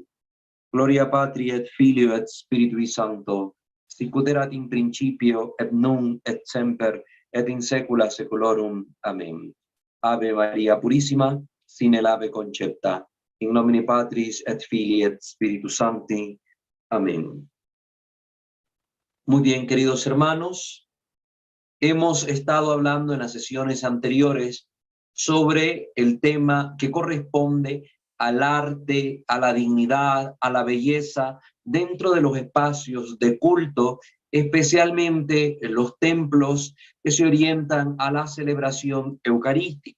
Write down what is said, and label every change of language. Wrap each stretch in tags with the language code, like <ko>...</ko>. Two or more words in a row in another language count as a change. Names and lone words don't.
<la>Gloria Patri et Filio et Spiritui Sancto, sicut erat in principio, et nunc et semper, et in saecula saeculorum. Amén. Ave Maria Purissima, sine labе concepta, in nomine Patris et Filii et Spiritus Sancti. Amén.</la> <es>Muy bien, queridos hermanos, hemos estado hablando en las sesiones anteriores sobre el tema que corresponde al arte, a la dignidad, a la belleza dentro de los espacios de culto, especialmente en los templos que se orientan a la celebración eucarística.</es>